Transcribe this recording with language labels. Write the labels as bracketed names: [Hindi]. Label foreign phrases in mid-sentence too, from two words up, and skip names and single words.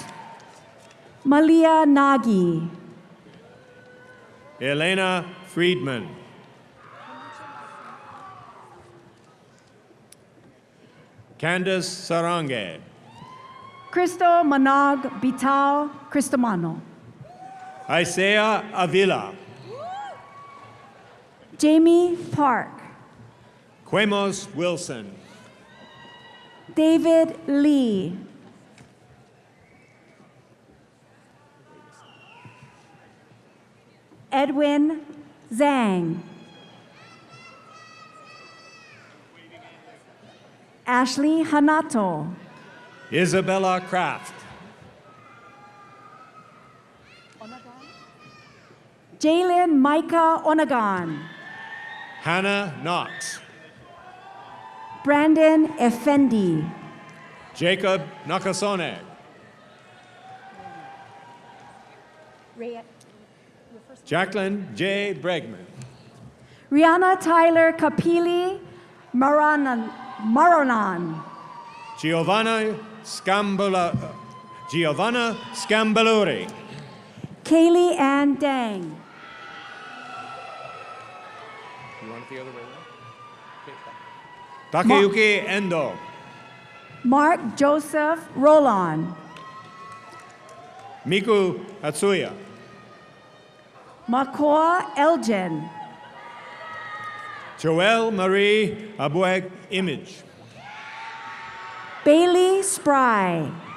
[English] Malia Nagy. Elena Friedman. Candace Sarange. Cristo Manog Bital Cristomano. Isaiah Avila. Jamie Park. Quemos Wilson. David Lee. Edwin Zhang. Ashley Hanato. Isabella Kraft. Jalen Micah Onagon. Hannah Knox. Brandon Effendi. Jacob Nakasone. Jacqueline J. Bregman. Rihanna Tyler Kapili Maranan. Giovanna Scambaluri. Kaylee Ann Dang. You want it the other way around? Takayuki Endo. Mark Joseph Roland. Miku Atsuya. Makoa Elgin. Joelle Marie Abueg Image. Bailey Spry.